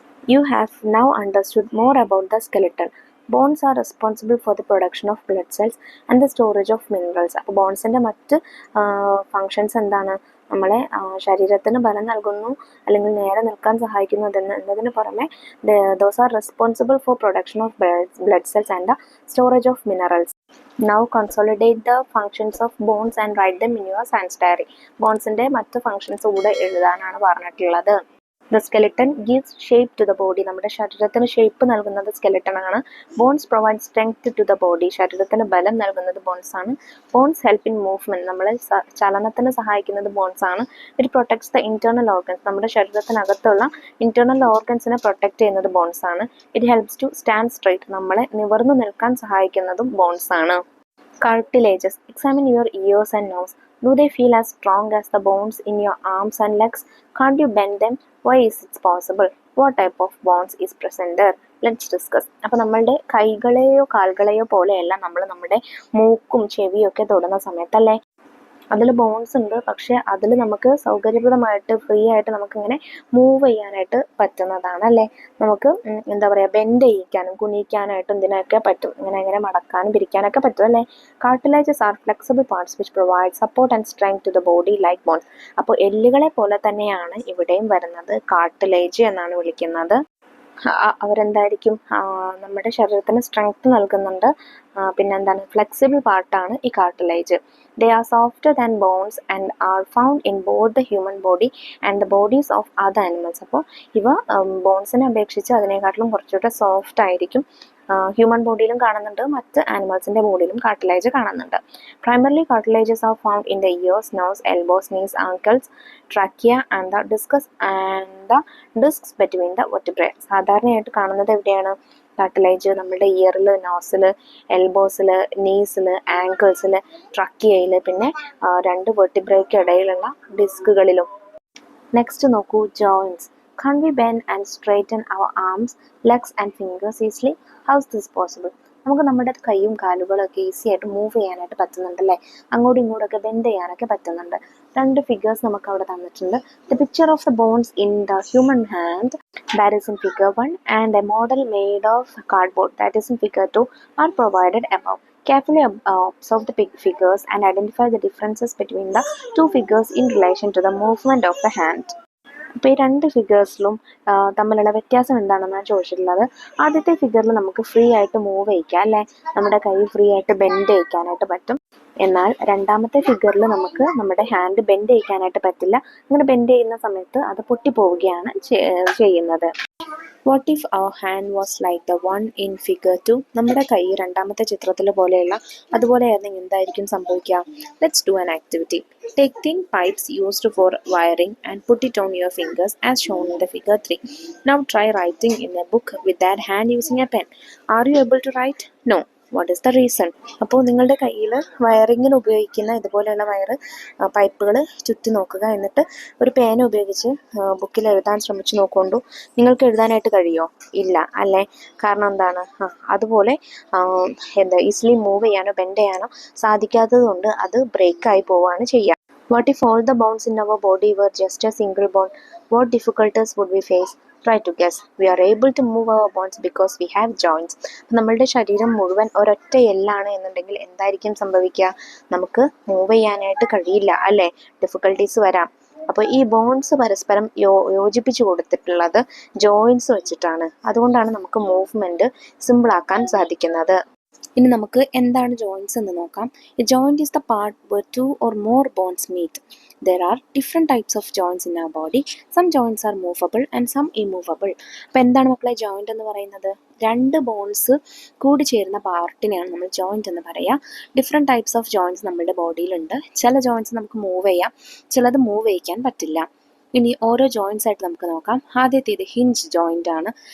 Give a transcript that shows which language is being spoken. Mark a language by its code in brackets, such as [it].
[en] You have now understood more about the skeleton. Bones are responsible for the production of blood cells and the storage of minerals. [ml] അപ്പോൾ ബോൺസിൻ്റെ മറ്റ് functions എന്താണ്? നമ്മളെ ശരീരത്തിന് ബലം നൽകുന്നു അല്ലെങ്കിൽ നേരെ നിൽക്കാൻ സഹായിക്കുന്നു എന്നതിന് പുറമെ [en] Those are responsible for production of blood cells and the storage of minerals. Now consolidate the functions of bones and write them in your science diary. [ml] ബോൺസിന്റെ മറ്റ് ഫങ്ഷൻസ് കൂടെ എഴുതാനാണ് പറഞ്ഞിട്ടുള്ളത്. [en] The skeleton gives shape to the body. [ml] നമ്മുടെ ശരീരത്തിന് shape നൽകുന്നത് skeleton ആണ്. [en] Bones provide strength to the body. [ml] ശരീരത്തിന് ബലം നൽകുന്നത് bones ആണ്. [en] Bones help in movement. [ml] നമ്മളെ ചലനത്തിന് സഹായിക്കുന്നത് bones ആണ്. [en] It protects the internal organs. [ml] നമ്മുടെ ശരീരത്തിനകത്തുള്ള internal organsനെ പ്രൊട്ടക്ട് ചെയ്യുന്നത് bones ആണ്. [en] It helps to stand straight. [ml] നമ്മളെ നിവർന്നു നിൽക്കാൻ സഹായിക്കുന്നതും bones ആണ്. [en] Cartilages. Examine your ears and nose. Do they feel as strong as the bones in your arms and legs? Can't you bend them? Why is it possible? What type of bones is present there? Let's discuss. [ml] അപ്പോൾ നമ്മളുടെ കൈകളെയോ കാലുകളെയോ പോലെയല്ല നമ്മൾ നമ്മുടെ മൂക്കും ചെവിയും ഒക്കെ തൊടുന്ന സമയത്തല്ലേ അതിൽ ബോൺസ് ഉണ്ട്. പക്ഷെ അതിൽ നമുക്ക് സൗകര്യപ്രദമായിട്ട് ഫ്രീ ആയിട്ട് നമുക്കിങ്ങനെ മൂവ് ചെയ്യാനായിട്ട് പറ്റുന്നതാണ് അല്ലേ. നമുക്ക് എന്താ പറയുക ബെൻഡ് ചെയ്യിക്കാനും കുനിയിക്കാനായിട്ടും ഇതിനൊക്കെ പറ്റും. ഇങ്ങനെ മടക്കാനും പിരിക്കാനൊക്കെ പറ്റും അല്ലേ. [en] Cartilages are flexible parts which provide support and strength to the body like bones. [ml] അപ്പോൾ എല്ലുകളെ പോലെ തന്നെയാണ് ഇവിടെയും വരുന്നത്. കാർട്ടിലേജ് എന്നാണ് വിളിക്കുന്നത്. അവരെന്തായിരിക്കും നമ്മുടെ ശരീരത്തിന് സ്ട്രെങ്ത് നൽകുന്നുണ്ട്. പിന്നെന്താണ് ഫ്ലെക്സിബിൾ പാർട്ടാണ് ഈ cartilage. [en] They are softer than bones and are found in both the human body and the bodies of other animals. [ml] അപ്പോൾ ഇവ ബോൺസിനെ അപേക്ഷിച്ച് അതിനെക്കാട്ടിലും കുറച്ചുകൂടെ സോഫ്റ്റ് ആയിരിക്കും. ഹ്യൂമൻ ബോഡിയിലും കാണുന്നുണ്ട്, മറ്റ് ആനിമൽസിൻ്റെ ബോഡിയിലും കാർട്ടിലേജ് കാണുന്നുണ്ട്. [en] Primarily cartilages are found in the ears, nose, elbows, knees, ankles, trachea and the discs between the vertebrae. [ml] സാധാരണയായിട്ട് കാണുന്നത് എവിടെയാണ് കാർട്ടിലേജ്? നമ്മുടെ ഇയറിൽ, നോസിൽ, എൽബോസിൽ, നീസിൽ, ആങ്കിൾസിൽ, ട്രക്കിയയിൽ, പിന്നെ രണ്ട് വെർട്ടിബ്രയ്ക്ക് ഇടയിലുള്ള ഡിസ്കുകളിലും. നെക്സ്റ്റ് നോക്കൂ, joints. [en] Can't we bend and straighten our arms, legs and fingers easily? How is this possible? [ml] നമുക്ക് നമ്മുടെ കൈയും കാലുകളൊക്കെ ഈസി ആയിട്ട് മൂവ് ചെയ്യാനായിട്ട് പറ്റുന്നുണ്ടല്ലേ. അങ്ങോട്ടും ഇങ്ങോട്ടൊക്കെ ബെൻഡ് ചെയ്യാനൊക്കെ പറ്റുന്നുണ്ട്. രണ്ട് ഫിഗേഴ്സ് നമുക്ക് അവിടെ തന്നിട്ടുണ്ട്. [en] The picture of the bones in the human hand, that is in figure 1, and a model made of cardboard, that is in figure 2, are provided above. Carefully observe the figures and identify the differences between the two figures in relation to the movement of the hand. [ml] അപ്പോൾ ഈ രണ്ട് ഫിഗേഴ്സിലും തമ്മിലുള്ള വ്യത്യാസം എന്താണെന്നാണ് ചോദിച്ചിട്ടുള്ളത്. ആദ്യത്തെ ഫിഗറിൽ നമുക്ക് ഫ്രീ ആയിട്ട് മൂവ് ചെയ്യിക്കാം അല്ലേ, നമ്മുടെ കൈ ഫ്രീ ആയിട്ട് ബെൻഡ് ചെയ്യിക്കാനായിട്ട് പറ്റും. എന്നാൽ രണ്ടാമത്തെ ഫിഗറിൽ നമുക്ക് നമ്മുടെ ഹാൻഡ് ബെൻഡ് ചെയ്യിക്കാനായിട്ട് പറ്റില്ല. അങ്ങനെ ബെൻഡ് ചെയ്യുന്ന സമയത്ത് അത് പൊട്ടിപ്പോവുകയാണ് ചെയ്യുന്നത്. [en] What if our hand was like the one in figure 2? [ml] നമ്മുടെ കൈ രണ്ടാമത്തെ ചിത്രത്തിൽ പോലെയുള്ള അതുപോലെയായിരുന്നെങ്കിൽ എന്തായിരിക്കും സംഭവിക്കുക? [en] Let's do an activity. Take thin pipes used for wiring and put it on your fingers as shown in the figure 3. Now try writing in a book with that hand using a pen. Are you able to write? No. What is the reason? [ml] അപ്പോൾ നിങ്ങളുടെ കയ്യിൽ വയറിങ്ങിന് ഉപയോഗിക്കുന്ന ഇതുപോലെയുള്ള പൈപ്പുകൾ ചുറ്റി നോക്കുക. എന്നിട്ട് ഒരു പേന ഉപയോഗിച്ച് ബുക്കിൽ എഴുതാൻ ശ്രമിച്ചു നോക്കൊണ്ടു. നിങ്ങൾക്ക് എഴുതാനായിട്ട് കഴിയുമോ? ഇല്ല അല്ലേ. കാരണം എന്താണ്? അതുപോലെ ഈസിലി മൂവ് ചെയ്യാനോ ബെൻഡ് ചെയ്യാനോ സാധിക്കാത്തത് കൊണ്ട് അത് ബ്രേക്കായി പോവുകയാണ് ചെയ്യുക. [en] What if all the bones in our body were just a single bone? What difficulties would we face? Try to guess. We are able to move our bones because we have joints. [ml] നമ്മളുടെ ശരീരം മുഴുവൻ ഒരൊറ്റ എല്ലാണ് എന്നുണ്ടെങ്കിൽ എന്തായിരിക്കും സംഭവിക്കുക? നമുക്ക് move ചെയ്യാനായിട്ട് കഴിയില്ല അല്ലേ, ഡിഫിക്കൽട്ടീസ് വരാം. അപ്പോൾ ഈ ബോൺസ് പരസ്പരം യോജിപ്പിച്ച് കൊടുത്തിട്ടുള്ളത് ജോയിൻസ് വെച്ചിട്ടാണ്. അതുകൊണ്ടാണ് നമുക്ക് മൂവ്മെൻറ്റ് സിമ്പിളാക്കാൻ സാധിക്കുന്നത്. ഇനി നമുക്ക് എന്താണ് ജോയിൻസ് എന്ന് നോക്കാം. [en] A joint is the part where two or more bones meet. There are different types of joints in our body. Some joints are movable and some immovable. [ml] അപ്പോൾ എന്താണ് മക്കളെ ജോയിന്റ് എന്ന് പറയുന്നത്? രണ്ട് ബോൺസ് കൂടി ചേരുന്ന പാർട്ടിനെയാണ് നമ്മൾ ജോയിന്റ് എന്ന് പറയുക. ഡിഫറെൻറ്റ് ടൈപ്സ് ഓഫ് ജോയിൻറ്റ്സ് നമ്മുടെ ബോഡിയിലുണ്ട്. ചില ജോയിൻറ്റ്സ് നമുക്ക് മൂവ് ചെയ്യാം, ചിലത് മൂവ് ചെയ്യിക്കാൻ പറ്റില്ല. ഇനി ഓരോ ജോയിൻറ്റ്സ് ആയിട്ട് നമുക്ക് നോക്കാം. ആദ്യത്തേത് ഹിഞ്ച് ജോയിൻ്റ് ആണ്.